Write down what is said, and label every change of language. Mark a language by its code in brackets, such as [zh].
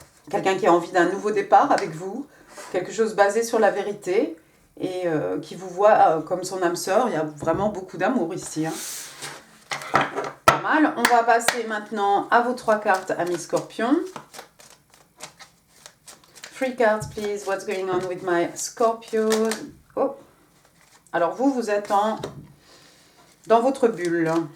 [fr] Quelqu'un qui a envie d'un nouveau départ avec vous, quelque chose basé sur la vérité et qui vous voit comme son âme sœur. Il y a vraiment beaucoup d'amour ici. Hein. Pas mal. On va passer maintenant à vos 3 cartes, amis Scorpion. [en] 3 cards, please. What's going on with my Scorpio? Oh. [fr] Alors vous êtes dans votre bulle.